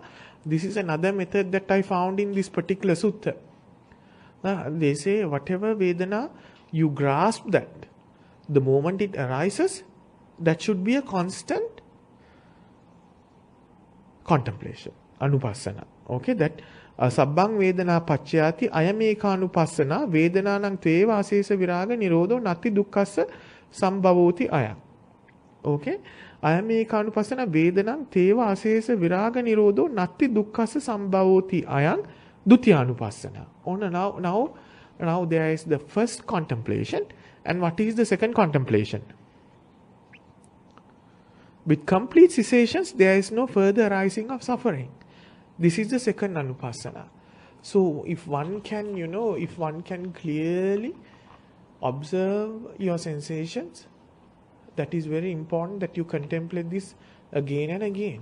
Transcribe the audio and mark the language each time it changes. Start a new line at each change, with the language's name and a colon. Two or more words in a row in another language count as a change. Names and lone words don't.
English: This is another method that I found in this particular sutta. They say whatever Vedana, you grasp that. The moment it arises, that should be a constant contemplation, anupassana.
Pali: Okay, that sabbang vedana paccayati ayamekanupassana vedananang teva asesa viraga nirodho nati dukkassa sambhavoti ayam. Okay, ayamekanupassana vedanang teva asesa viraga nirodho nati dukkassa sambhavoti ayam dutyanupassana.
English: Now Now there is the first contemplation, and what is the second contemplation? With complete cessations, there is no further arising of suffering. This is the second anupassana. So if one can, if one can clearly observe your sensations, that is very important that you contemplate this again and again.